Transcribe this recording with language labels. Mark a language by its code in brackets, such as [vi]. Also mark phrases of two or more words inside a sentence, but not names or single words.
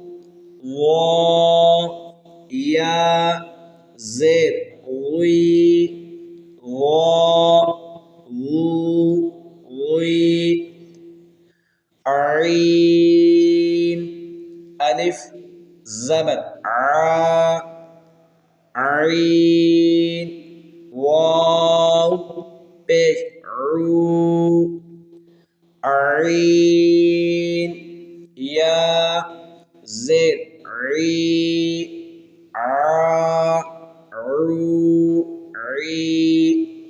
[ur] وا یا زیر غی غا غو غی عین الف زبر عا عین واو پیش عو عین یا زیر عی عا عو عی